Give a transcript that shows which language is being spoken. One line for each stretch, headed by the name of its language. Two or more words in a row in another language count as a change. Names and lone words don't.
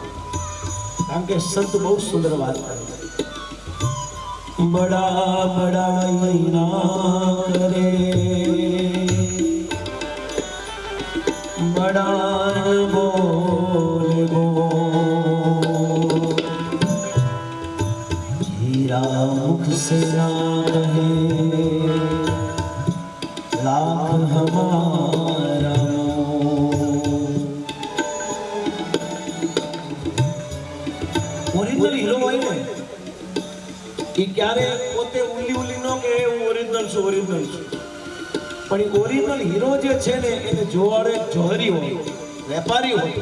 Gujarati: કારણ કે સંત બહુ સુંદર વાત કરે છે.
Hindi: बडा बडाई ना करे, बडा बोले बोल, हीरा मुख से ना कहे लाख हमारा.
Gujarati: ઓરિજિનલ હીરો હોય ને એ ક્યારે પોતે ઉલી નો કે હું ઓરિજિનલ છું. પણ એ ઓરિજિનલ હીરો જે છે ને એને જોવાડે જોહરી હોય, વેપારી હોય.